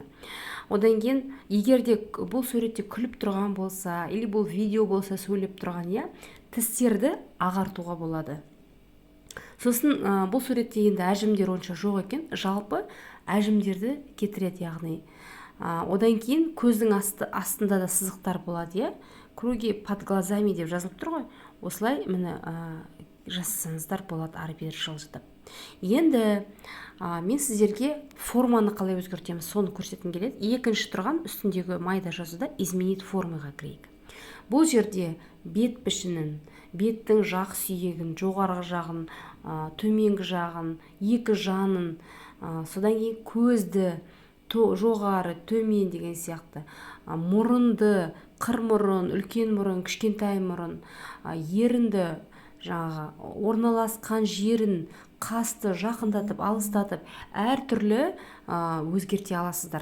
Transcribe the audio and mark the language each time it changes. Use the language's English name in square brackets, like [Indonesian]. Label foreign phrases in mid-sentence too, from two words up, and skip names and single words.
[Kazakh] Одан кейін, егер де бұл суретте күліп тұрған болса, или бұл видео болса сөйлеп тұрған, тістерді ағартуға болады. Сосын бұл суретте енді әжімдер онша жоқ екен, жалпы әжімдерді кетіреді, яғни. Одан кейін көздің астында да сызықтар болады, [Russian] круги под глазами [Kazakh] деп жазылып тұр ғой. Осылай міне жасасаңыздар болады ары-бері жылжытып. Енді мен сіздерге форманы қалай өзгертеміз соны көрсеткім келеді. Екінші тұрған үстіндегі майда жазуда изменить формаға кірейік. Бұл жерде бет пішінін, беттің жақ сүйегін, жоғарғы жағын, төменгі жағын, екі жанын, содан кейін көзді, жоғары, төмен деген сияқты, мұрынды, қыр мұрын, үлкен мұрын, кішкентай мұрын, ерінді, орналасқан жерін, қасты жақындатып, алыстатып, әртүрлі өзгерте аласыздар.